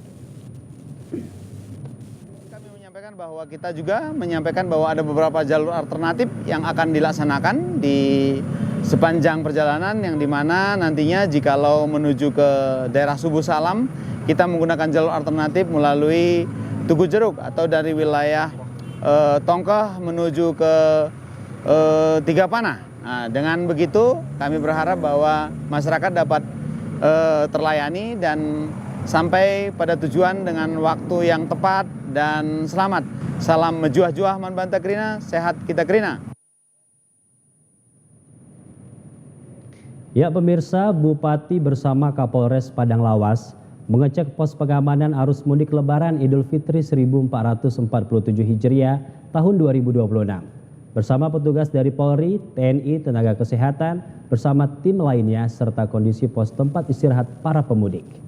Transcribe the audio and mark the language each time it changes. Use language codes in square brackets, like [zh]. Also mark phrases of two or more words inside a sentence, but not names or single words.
[id] Bahwa kita juga menyampaikan bahwa ada beberapa jalur alternatif yang akan dilaksanakan di sepanjang perjalanan, yang dimana nantinya jikalau menuju ke daerah Subuh Salam kita menggunakan jalur alternatif melalui Tugu Jeruk atau dari wilayah Tongkah menuju ke 3 panah. Nah, dengan begitu kami berharap bahwa masyarakat dapat terlayani dan sampai pada tujuan dengan waktu yang tepat dan selamat. [btx] Salam mejuah-juah man banta krina, sehat kita krina. [id] Ya pemirsa, Bupati bersama Kapolres Padang Lawas mengecek pos pengamanan arus mudik Lebaran Idul Fitri 1447 Hijriah tahun 2026. Bersama petugas dari Polri, TNI, tenaga kesehatan, bersama tim lainnya serta kondisi pos tempat istirahat para pemudik.